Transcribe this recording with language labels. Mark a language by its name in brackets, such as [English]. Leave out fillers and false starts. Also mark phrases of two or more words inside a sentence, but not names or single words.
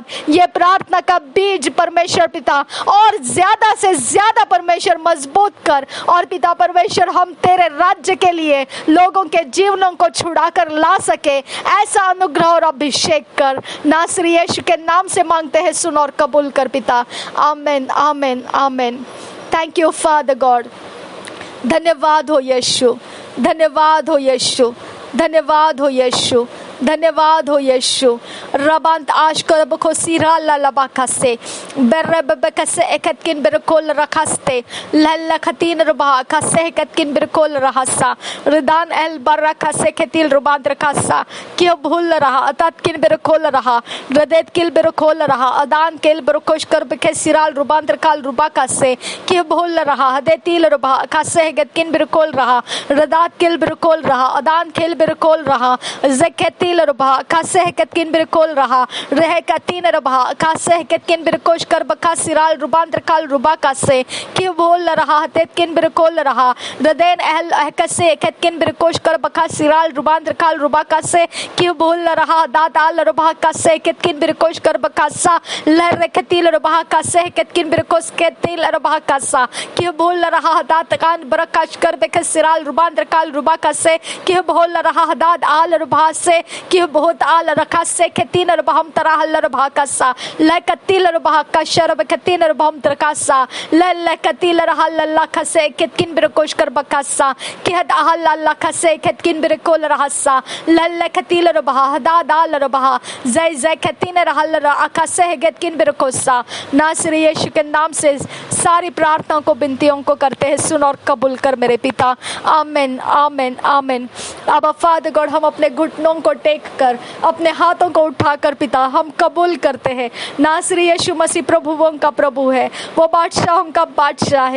[Hindi] ये प्रार्थना का बीज परमेश्वर पिता और ज्यादा से ज्यादा परमेश्वर मजबूत कर और पिता परमेश्वर हम तेरे राज्य के लिए लोगों के जीवनों को छुड़ा कर ला सके, ऐसा अनुग्रह और अभिषेक कर। नासरी यीशु के नाम से मांगते हैं, सुन और कबूल कर पिता। आमीन आमीन आमीन। [English] thank you Father God. [Hindi] धन्यवाद हो यीशु, धन्यवाद हो यीशु, धन्यवाद हो यीशु, धन्यवाद हो यीशु। रबांत आशकर बखो सीरा ललबा कसे बेरब बकसे एकतकिन बिरकोल रखस्ते लल्ला खतीन रबा कसे एकतकिन बिरकोल रहसा रिदान एल बर्रा कसे खतील रुबांत रखसा क्यों भूल रहा अततकिन बिरकोल रहा रदेत किल बिरकोल रहा अदान केल बिरकोश कर बके सिराल रुबांत काल रुबा कसे क्यों भूल रहा हदेतील रबा कसे एकतकिन बिरकोल रहा रदात किल बिरकोल रहा अदान खेल बिरकोल रहा जकेती रबा कासे हकतकिन बिरकोल रहा रह कतीन रबा कासे हकतकिन बिरकोश कर बका सिराल रुबांतर काल रुबा कासे क्यों बोल रहा हतकिन बिरकोल रहा रदेन अहल हकसे हकतकिन बिरकोश कर बका सिराल रुबांतर काल रुबा कासे क्यों बोल रहा दाताल रबा कासे हकतकिन बिरकोश कर बकासा लहर रखतील रबा कासे हकतकिन बिरकोश के तिल रबा कासा क्यों बोल रहा दातकान बरकाश कर बका सिराल रुबांतर काल रुबा कासे क्यों बोल रहा दाद आल रबा से कि बहुत आल रखा से खतीन रबहम तरह रबहा कसा ल कतिल रबहा कशर बकतीन रबहम तरकासा ल कतिल रहा लल्ला खसे कितकिन बिरकोश कर बकासा कि हद अहल लल्ला खसे कितकिन बिरकोल रहसा ल कतिल रबहा हदा दाल रबहा जय जय खतीन रहा ल अकसे कितकिन बिरकोसा। नासरी यीशु के नाम से सारी प्रार्थनाओं को विनतियों को करते हैं, सुन और कबूल कर मेरे पिता। आमीन आमीन आमीन। अब [English] Father God, [Hindi] हम अपने घुटनों को टेक कर अपने हाथों को उठाकर पिता हम कबूल करते हैं, नासरी यीशु मसीह प्रभुओं का प्रभु है, वो बादशाहों का बादशाह है।